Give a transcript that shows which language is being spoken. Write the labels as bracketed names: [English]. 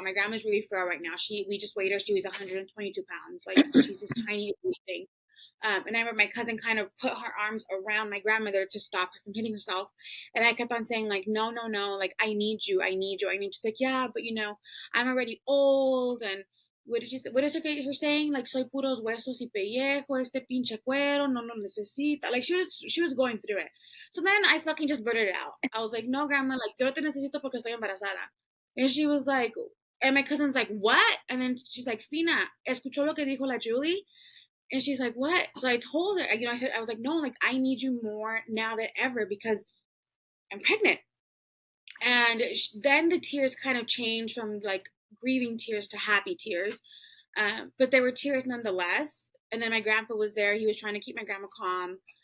[English] My grandma's really frail right now. We just weighed her. She was 122 pounds. Like she's this tiny thing. And I remember my cousin kind of put her arms around my grandmother to stop her from hitting herself. And I kept on saying, like, no, no, no, like, I need you, I need you, I need you. She's like, yeah, but I'm already old, and what did she say? What is her saying? [Spanish] Like, soy puros huesos y pellejo, este pinche cuero, no lo necesita. [English] Like, she was going through it. So then I fucking just blurted it out. I was like, no, grandma, like, [Spanish] yo te necesito porque estoy embarazada. [English] And she was like, and my cousin's like, what? And then she's like, [Spanish] Fina, escuchó lo que dijo la Julie? [English] And she's like, what? So I told her, I was like, no, like, I need you more now than ever because I'm pregnant. And then the tears kind of changed from like grieving tears to happy tears. But they were tears nonetheless. And then my grandpa was there. He was trying to keep my grandma calm.